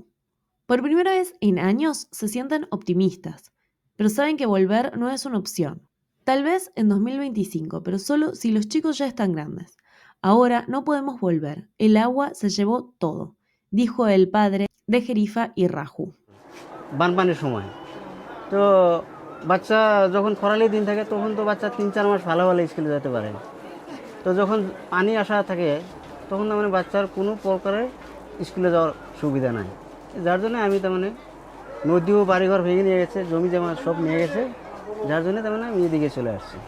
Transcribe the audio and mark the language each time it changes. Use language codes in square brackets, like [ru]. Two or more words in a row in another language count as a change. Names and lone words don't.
[es] Por primera vez en años se sienten optimistas, pero saben que volver no es una opción. Tal vez en 2025, pero solo si los chicos ya están grandes. Ahora no podemos volver. El agua se llevó todo, dijo el padre de Jerifa y Raju. [bn] বানপানির সময় তো বাচ্চা যখন খরালি দিন থাকে তখন তো বাচ্চা 3-4 মাস ভালো ভালো স্কুলে যেতে পারে। তো যখন পানি আসা থাকে তখন তার মানে বাচ্চার কোনো প্রকারে স্কুলে যাওয়ার সুবিধা নাই, যার জন্য আমি তার মানে নদীও বাড়িঘর ভেঙে নিয়ে গেছে, জমি জমা সব নিয়ে গেছে, যার জন্য তার মানে আমি এদিকে চলে আসছি।